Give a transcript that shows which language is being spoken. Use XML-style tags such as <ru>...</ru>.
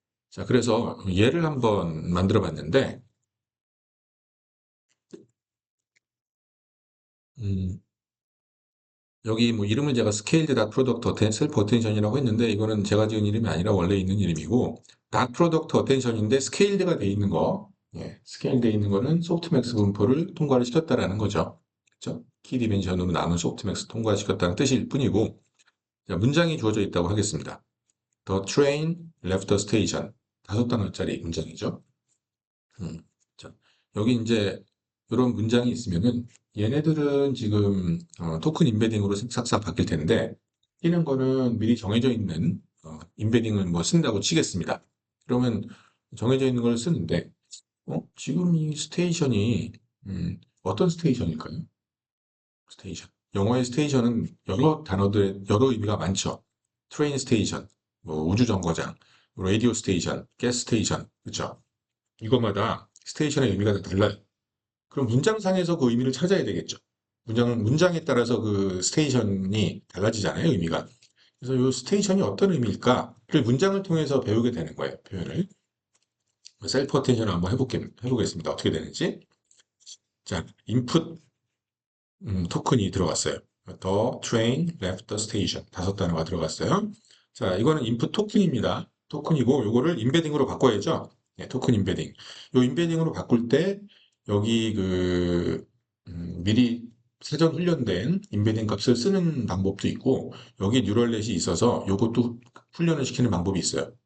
<ko>자, 그래서 얘를 한번 만들어 봤는데, 음, 여기 뭐 이름은 제가 스케일드 닷 프로덕트 셀프 어텐션이라고 했는데 이거는 제가 지은 이름이 아니라 원래 있는 이름이고 닷 프로덕트 어텐션인데 스케일드가 돼 있는 거 예, 스케일돼 있는 거는 소프트맥스 분포를 통과를 시켰다라는 거죠. 그렇죠? 키 디멘션으로 남은 소프트맥스 통과시켰다는 뜻일 뿐이고 자, 문장이 주어져 있다고 하겠습니다.</ko> <en>The train left the station.</en> <ko>다섯 단어짜리 문장이죠. 자, 여기 이제 이런 문장이 있으면은 얘네들은 지금 토큰 임베딩으로 싹싹 바뀔 텐데 뛰는 거는 미리 정해져 있는 임베딩을 뭐 쓴다고 치겠습니다. 그러면 정해져 있는 걸 쓰는데 지금 이 스테이션이 어떤 스테이션일까요? 스테이션. 영어의 스테이션은 여러 단어들의 여러 의미가 많죠. 트레인 스테이션, 뭐 우주 정거장, 라디오 스테이션, 가스 스테이션, 그렇죠? 이것마다 스테이션의 의미가 다 달라요. 그럼 문장상에서 그 의미를 찾아야 되겠죠. 문장에 따라서 그 스테이션이 달라지잖아요, 의미가. 그래서 이 스테이션이 어떤 의미일까를 문장을 통해서 배우게 되는 거예요, 표현을. 셀프 어텐션을 한번 해보겠습니다. 어떻게 되는지. 자, 인풋 토큰이 들어갔어요.</ko> <en>The train left the station.</en> <ko>다섯 단어가 들어갔어요. 자, 이거는 인풋 토큰입니다. 토큰이고, 요거를 임베딩으로 바꿔야죠. 네, 토큰 임베딩. 요 임베딩으로 바꿀 때, 여기 미리 사전 훈련된 임베딩 값을 쓰는 방법도 있고, 여기 뉴럴넷이 있어서 요것도 훈련을 시키는 방법이 있어요.</ko>